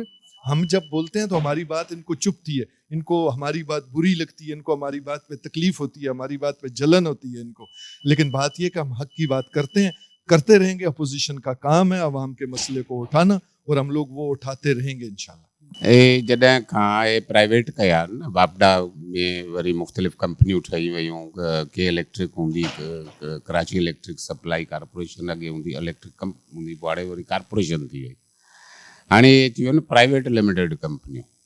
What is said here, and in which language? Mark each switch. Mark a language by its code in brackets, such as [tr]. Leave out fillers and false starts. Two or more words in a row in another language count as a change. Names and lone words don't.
[ur] ہم جب بولتے ہیں تو ہماری بات ان کو چبھتی ہے, ان کو ہماری بات بری لگتی ہے, ان کو ہماری بات پہ تکلیف ہوتی ہے, ہماری بات پہ جلن ہوتی ہے ان کو. لیکن بات یہ کہ ہم حق کی بات کرتے ہیں, کرتے رہیں گے. اپوزیشن کا کام ہے عوام کے مسئلے کو اٹھانا, اور ہم لوگ وہ اٹھاتے رہیں گے انشاءاللہ. [sd] जॾहिं खां प्राइवेट कया न बापडा में वरी मुख़्तलिफ़ कंपनियूं ठही वियूं. के इलेक्ट्रिक हूंदी, कराची इलेक्ट्रिक सप्लाई कॉर्पोरेशन अॻे हूंदी, इलेक्ट्रिक हूंदी, पोइ वरी कॉर्पोरेशन थी वई. हाणे इहे थी वियो न [en] private limited [sd] कंपनियूं.